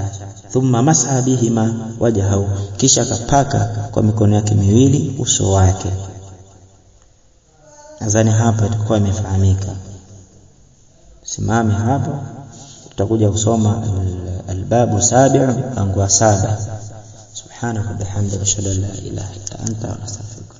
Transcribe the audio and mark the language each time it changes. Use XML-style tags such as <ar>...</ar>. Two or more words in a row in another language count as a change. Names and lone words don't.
<ar>ثم مسح بهما وجهه,</ar> <sw>kisha akapaka kwa mikono yake miwili uso wake. Nadhani hapa itakuwa imefahamika. Simame hapo, tutakuja kusoma</sw> <ar>الباب السابع,</ar> <sw>mlango wa 7.</sw> <ar>سبحانك بحمدك أشهد أن لا إله إلا أنت أستغفرك.</ar>